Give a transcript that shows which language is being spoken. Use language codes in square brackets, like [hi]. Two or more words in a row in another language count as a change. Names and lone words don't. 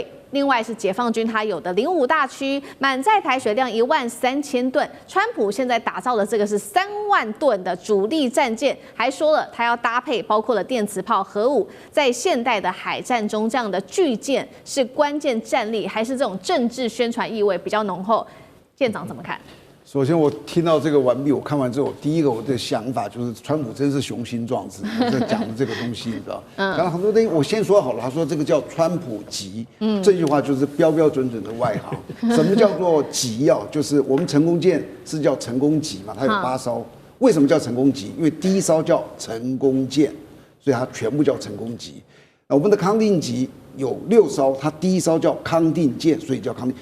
[zh] 另外是解放軍他有的055大驅滿載台水量13000噸，川普現在打造的這個是3萬噸的主力戰艦，還說了他要搭配包括了電磁炮、核武，在現代的海戰中，這樣的巨艦是關鍵戰力，還是這種政治宣傳意味比較濃厚？艦長怎麼看？首先，我聽到這個完畢，我看完之後，第一個我的想法就是，川普真是雄心壯志，在講的這個東西，你知道？然後很多東西我先說好了，他說這個叫川普級，這句話就是標標準準的外行。什麼叫做級啊？就是我們成功艦是叫成功級嘛，它有8艘。為什麼叫成功級？因為第一艘叫成功艦，所以它全部叫成功級。我們的康定級有6艘，它第一艘叫康定艦，所以叫康定。